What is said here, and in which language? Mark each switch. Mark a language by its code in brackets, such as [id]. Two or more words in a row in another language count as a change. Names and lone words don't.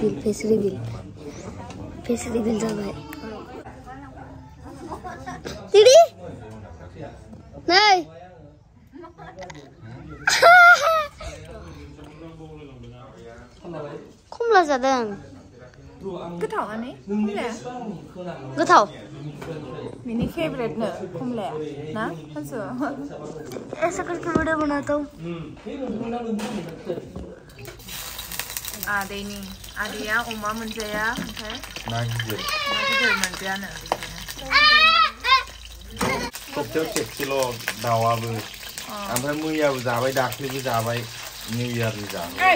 [brx] रिभिल जाबाय दिदी नै खमला जादों गोथाव आनै खमलाया गोथाव मिनी फेवरेट नो खमलाया ना हांसो [hi] ऐसा करके वीडियो बनाता हूँ [brx] आदैया अमा मोनजाया ओमफ्राय ना गिदिर मोनजायानो सप्तायाव खेबसेल' दाउआबो ओमफ्राय मैयाबो जाबाय दाख्लैबो जाबाय निउ इयारनि जाबाय